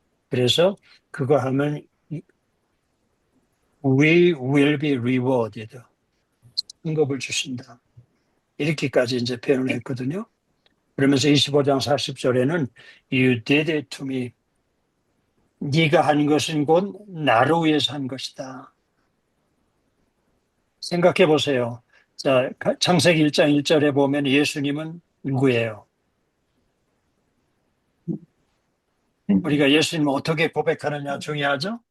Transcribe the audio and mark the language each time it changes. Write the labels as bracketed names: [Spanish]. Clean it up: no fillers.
[Korean] 그래서 그거 하면 [English] we will be rewarded. [Korean] 응급을 주신다. 이렇게까지 이제 표현을 했거든요. 그러면서 25장 40절에는 [English] You did it to me. [Korean] 네가 한 것은 곧 나를 위해서 한 것이다. 생각해 보세요. 자, 창세기 1장 1절에 보면 예수님은 누구예요? 우리가 예수님을 어떻게 고백하느냐 중요하죠?